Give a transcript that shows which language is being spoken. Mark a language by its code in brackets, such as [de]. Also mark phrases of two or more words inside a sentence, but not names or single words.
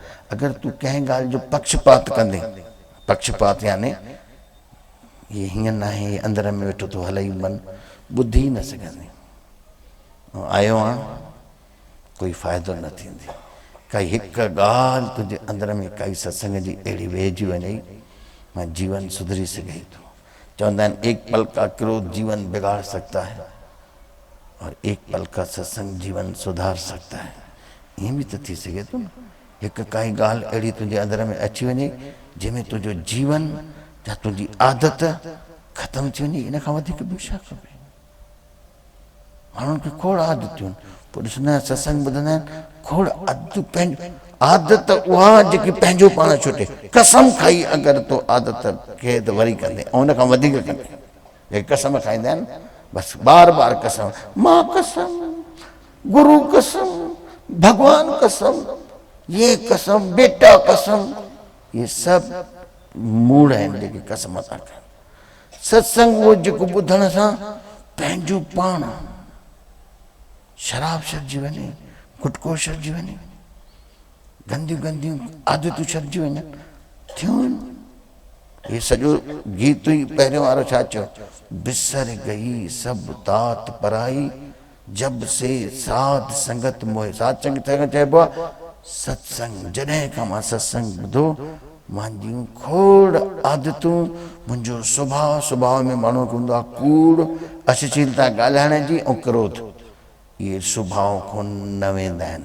[sd] अगरि तूं कंहिं ॻाल्हि जो पक्षपात कंदे पक्षपात याने ये हीअं न आहे अंदर में वेठो थो हलई मन ॿुधी न सघंदे। आयो आहे कोई फ़ाइदो न थींदी। काई हिकु ॻाल्हि तुंहिंजे अंदर में काई सत्संग जी अहिड़ी वेहिजी वञे मां जीवन सुधरी सघे थो। चवंदा आहिनि [hi] एक पल का क्रोध जीवन बिगाड़ सकता है और एक पल का सत्संग जीवन सुधार सकता है। [sd] ईअं बि त थी सघे थो न। हिकु काई ॻाल्हि अहिड़ी तुंहिंजे अंदर में अची वञे जंहिंमें तुंहिंजो जीवन या तुंहिंजी आदत ख़तमु थी वञे। इन खां वधीक ॿियो छा खपे। माण्हुनि खे खोड़ आदतियूं पोइ ॾिसंदा आहिनि सत्संग ॿुधंदा आहिनि खोड़ आदतूं पंहिंजो आदत उहा जेकी पंहिंजो पाण छुटे। कसम खाई अगरि तो आदत खे त वरी कंदे ऐं उन खां वधीक कंदे। जेके कसम खाईंदा आहिनि बसि बार बार कसम मां कसम गुरु कसम भगवान कसम ये कसम बेटा कसम ये सब मूड़ आहिनि जेके कसम था कनि। सत्संग उहो जेको ॿुधण सां पंहिंजो पाण शराब छॾिजी वञे गुटको छॾिजी वञे गंदियूं गंदियूं आदतूं छॾिजी वञनि थियूं। ये सॼो गीत ई पहिरियों वारो छा चयो [hi] बिसर गई सब तात पराई जब से साध संगत मोहे। [sd] साध संगत चइबो आहे सत्संग। जॾहिं खां मां सत्संग ॿुधो मुंहिंजियूं खोड़ आदतूं मुंहिंजो सुभाउ में माण्हू हूंदो आहे कूड़ अश्लीलता ॻाल्हाइण जी ऐं क्रोध। ये सुभाउ खां न वेंदा आहिनि।